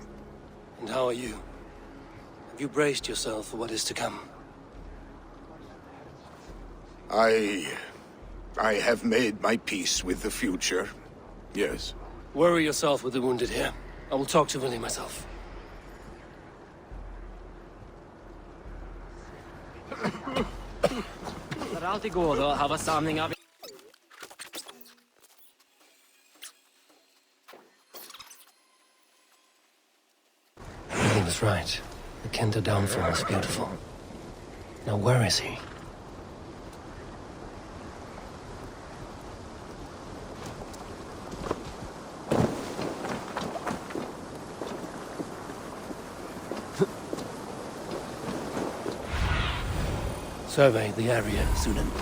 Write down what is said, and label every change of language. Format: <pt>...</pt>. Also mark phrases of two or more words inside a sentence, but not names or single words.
<en>And how are you? Have you braced yourself for what is to come? I have made my peace with the future, yes. Worry yourself with the wounded here. I will talk to Billy myself.</en> <no>Det er alltid godt å ha samling av.</no> <en>Billy was right. The Kinder downfall is beautiful. Now where is he? Survey the area, Sunan.</en>